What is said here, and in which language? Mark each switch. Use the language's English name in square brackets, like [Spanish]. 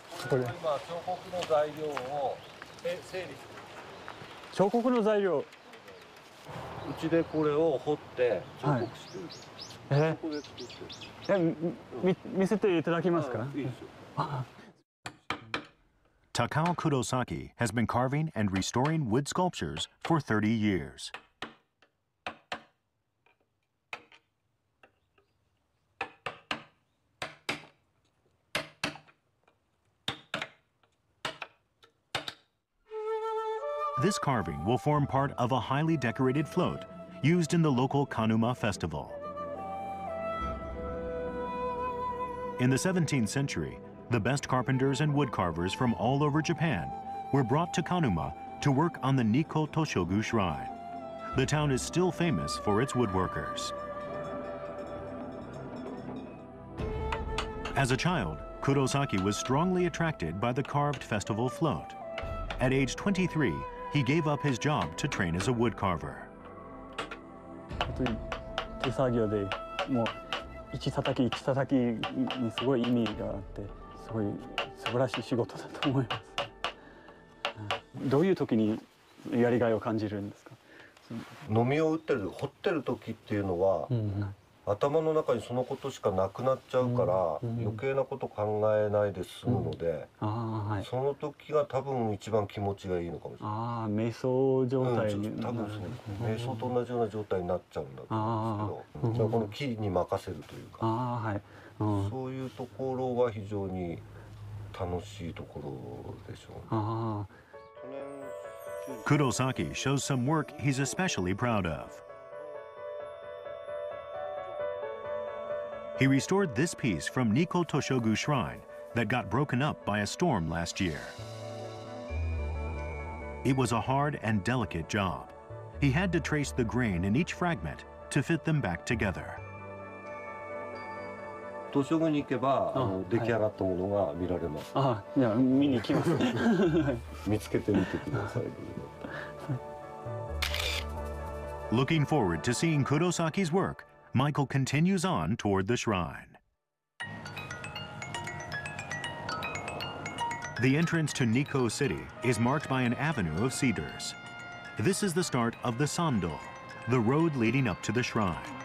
[Japanese] これ今彫刻の材料を整理してる。彫刻の材料。うちでこれを彫って彫刻してる。ここで作ってる。見せていただけますか？いいですよ。 [English] Takao Kurosaki has been carving and restoring wood sculptures for 30 years. This carving will form part of a highly decorated float used in the local Kanuma festival. In the 17th century, the best carpenters and woodcarvers from all over Japan were brought to Kanuma to work on the Nikko Toshogu Shrine. The town is still famous for its woodworkers. As a child, Kurosaki was strongly attracted by the carved festival float. At age 23, he gave up his job to train as a woodcarver. [Japanese] 手作業でもう一叩き一叩きにすごい意味があって、すごい素晴らしい仕事だと思います。どういう時にやりがいを感じるんですか？のみを打ってる、彫ってる時っていうのは、頭の中にそのことしかなくなっちゃうから、余計なこと考えないで済むので、その時が多分一番気持ちがいいのかもしれない。ああ、瞑想状態に、多分そう、瞑想と同じような状態になっちゃうんだと思うんですけど、この木に任せるというか、そういうところは非常に楽しいところでしょうね。 [English] Kurosaki shows some work he's especially proud of. He restored this piece from Nikko Toshogu Shrine that got broken up by a storm last year. It was a hard and delicate job. He had to trace the grain in each fragment to fit them back together. [Japanese] 東照宮に行けば出来上がったものが見られます。いや、見に行きます。見つけてみてください。 [English] Looking forward to seeing Kurosaki's work, Michael continues on toward the shrine. The entrance to Niko City is marked by an avenue of cedars. This is the start of the Sando, the road leading up to the shrine.